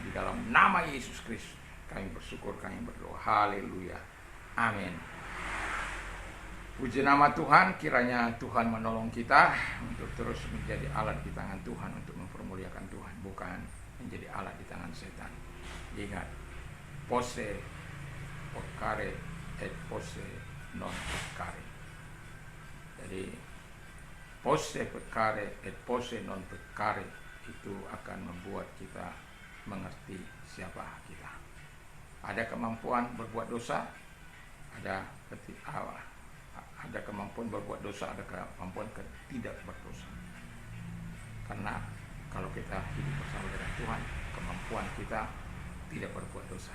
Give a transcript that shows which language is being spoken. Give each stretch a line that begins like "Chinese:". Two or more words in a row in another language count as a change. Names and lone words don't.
Indonesian: Di dalam nama Yesus Kristus kami bersyukur, kami berdoa. Haleluya. Amin. Puji nama Tuhan, kiranya Tuhan menolong kita untuk terus menjadi alat di tangan Tuhan untuk mempermuliakan Tuhan, bukan menjadi alat di tangan setan. Ingat,
Latin: posse peccare et posse non peccare.
Indonesian: Jadi
Latin: posse peccare et posse non peccare
Indonesian: itu akan membuat kita mengerti siapa kita. Ada kemampuan berbuat dosa, ada kemampuan berbuat dosa, ada kemampuan tidak berdosa. Karena kalau kita hidup bersama dengan Tuhan, kemampuan kita tidak berbuat dosa.